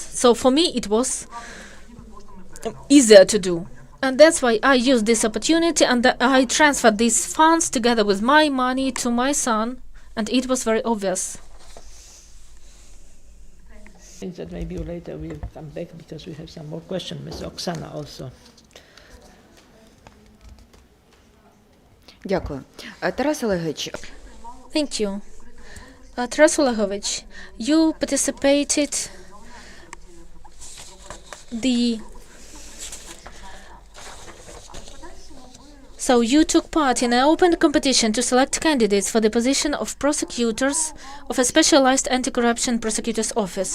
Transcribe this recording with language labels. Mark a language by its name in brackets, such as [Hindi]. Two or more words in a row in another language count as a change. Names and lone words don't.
[English] So for me it was easier to do, and that's why I used this opportunity, and I transferred these funds together with my money to my son, and it was very obvious. I think that maybe later we'll come back because we have some more questions. Ms. Oksana also. [Ukrainian] Дякую. Тарас Олегович. [English] Thank you. Taras Olehovich, you participated So you took part in an open competition to select candidates for the position of prosecutors of a specialized anti-corruption prosecutor's office.